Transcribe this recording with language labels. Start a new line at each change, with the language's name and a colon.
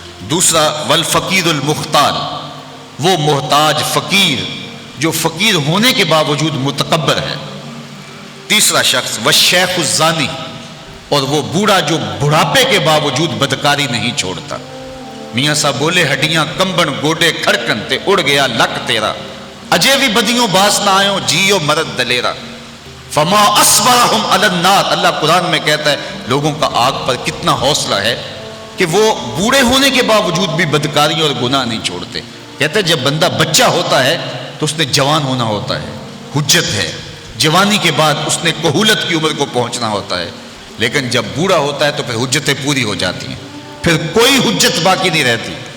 Urdu: دوسرا،
Arabic: والفقیر المختال،
Urdu: وہ محتاج فقیر جو فقیر ہونے کے باوجود متکبر ہے. تیسرا شخص،
Arabic: والشیخ الزانی،
Urdu: اور وہ بوڑھا جو بڑھاپے کے باوجود بدکاری نہیں چھوڑتا. میاں صاحب بولے،
Punjabi: ہڈیاں کمبن گوڈے کھڑکن تے اڑ گیا لک تیرا، اجے بھی بدیوں باس نہ آئیں جیو مرد دلیرا.
Arabic: فما اصبرہم علی النار،
Urdu: اللہ قرآن میں کہتا ہے لوگوں کا آگ پر کتنا حوصلہ ہے کہ وہ بوڑھے ہونے کے باوجود بھی بدکاری اور گناہ نہیں چھوڑتے. کہتے ہیں جب بندہ بچہ ہوتا ہے تو اس نے جوان ہونا ہوتا ہے، حجت ہے. جوانی کے بعد اس نے کہولت کی عمر کو پہنچنا ہوتا ہے، لیکن جب بوڑھا ہوتا ہے تو پھر حجتیں پوری ہو جاتی ہیں، پھر کوئی حجت باقی نہیں رہتی.